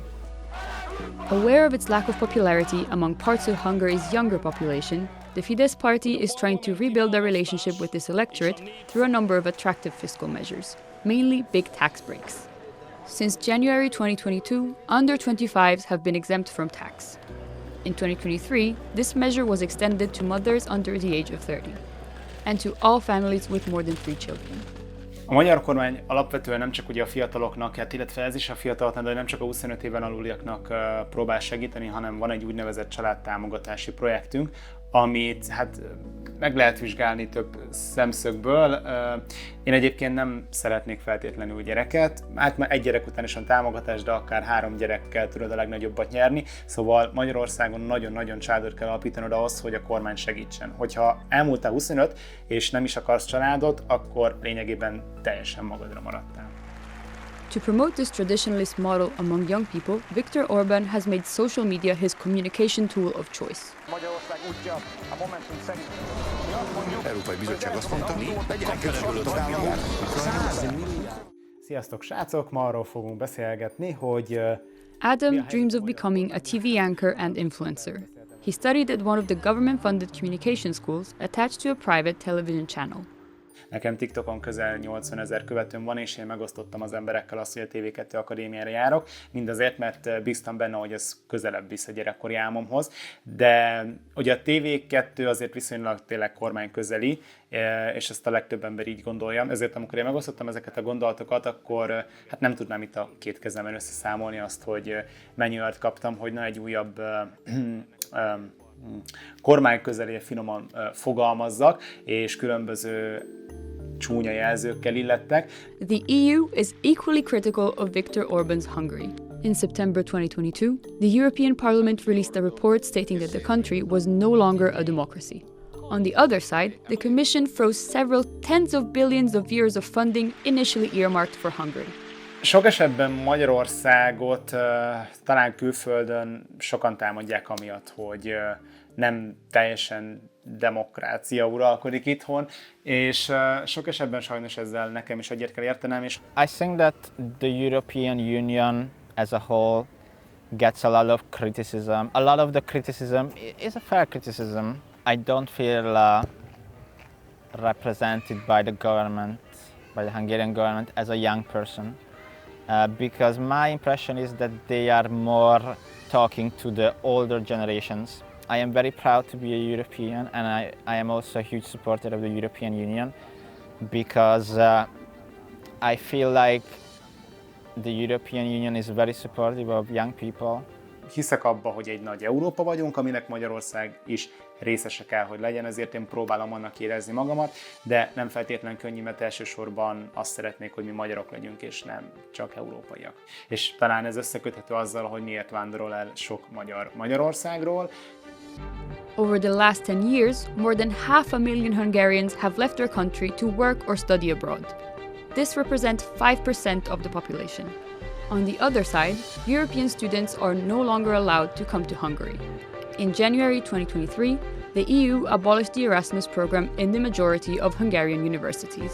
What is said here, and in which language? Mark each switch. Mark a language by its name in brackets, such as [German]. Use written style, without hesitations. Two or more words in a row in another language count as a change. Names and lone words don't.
[English] Aware of its lack of popularity among parts of Hungary's younger population, the Fidesz party is trying to rebuild their relationship with this electorate through a number of attractive fiscal measures, mainly big tax breaks. Since January 2022, under 25s have been exempt from tax. In 2023, this measure was extended to mothers under the age of 30, and to all families with more than 3 children. [Hungarian] A magyar kormány alapvetően nem csak ugye a fiataloknak, hát illetve ez is a fiataloknak, de nem csak a 25 éven aluliaknak próbál segíteni, hanem van egy úgynevezett családtámogatási projektünk, amit hát meg lehet vizsgálni több szemszögből. Én egyébként nem szeretnék feltétlenül gyereket, hát már egy gyerek után is van támogatás, de akár 3 gyerekkel tudod a legnagyobbat nyerni, szóval Magyarországon nagyon-nagyon családot kell alapítanod ahhoz, hogy a kormány segítsen. Hogyha elmúltál 25 és nem is akarsz családot, akkor lényegében teljesen magadra maradtál. [English] To promote this traditionalist model among young people, Viktor Orbán has made social media his communication tool of choice. [Hungarian] Európai Bizottság azt mondta, Sziasztok srácok, ma arról fogunk beszélgetni, hogy [English] Adam dreams of becoming a TV anchor and influencer. He studied at one of the government-funded communication schools attached to a private television channel. [Hungarian] Nekem TikTokon közel 80 000 követőm van, és én megosztottam az emberekkel azt, hogy a TV2 Akadémiára járok, mindazért, mert bíztam benne, hogy ez közelebb visz a gyerekkori álmomhoz. De ugye a TV2 azért viszonylag tényleg kormányközeli, és ezt a legtöbb ember így gondolja. Ezért amikor én megosztottam ezeket a gondolatokat, akkor hát nem tudnám itt a 2 kezemen összeszámolni azt, hogy mennyi olyat kaptam, hogy na egy újabb kormányközeli finoman fogalmazzak, és különböző csúnya jelzőkkel illettek. [English] The EU is equally critical of Viktor Orbán's Hungary. In September 2022, the European Parliament released a report stating that the country was no longer a democracy. On the other side, the Commission froze several tens of billions of euros of funding initially earmarked for Hungary. [Hungarian] Sok esetben Magyarországot talán külföldön sokan támadják amiatt, hogy nem teljesen demokrácia uralkodik itthon, és sok esetben sajnos ezzel nekem is egyet kell értenem. És [English] I think that the European Union as a whole gets a lot of criticism. A lot of the criticism is a fair criticism. I don't feel represented by the government, by the Hungarian government as a young person. Because my impression is that they are more talking to the older generations. I am very proud to be a European, and I am also a huge supporter of the European Union because I feel like the European Union is very supportive of young people. [Hungarian] Hiszek abba, hogy egy nagy Európa vagyunk, aminek Magyarország is részese kell, hogy legyen, ezért én próbálom annak érezni magamat, de nem feltétlenül könnyű, mert elsősorban azt szeretnék, hogy mi magyarok legyünk, és nem csak európaiak. És talán ez összeköthető azzal, hogy miért vándorol el sok magyar Magyarországról. [English] Over the last 10 years, more than 500,000 Hungarians have left their country to work or study abroad. This represents 5% of the population. On the other side, European students are no longer allowed to come to Hungary. In January 2023, the EU abolished the Erasmus program in the majority of Hungarian universities.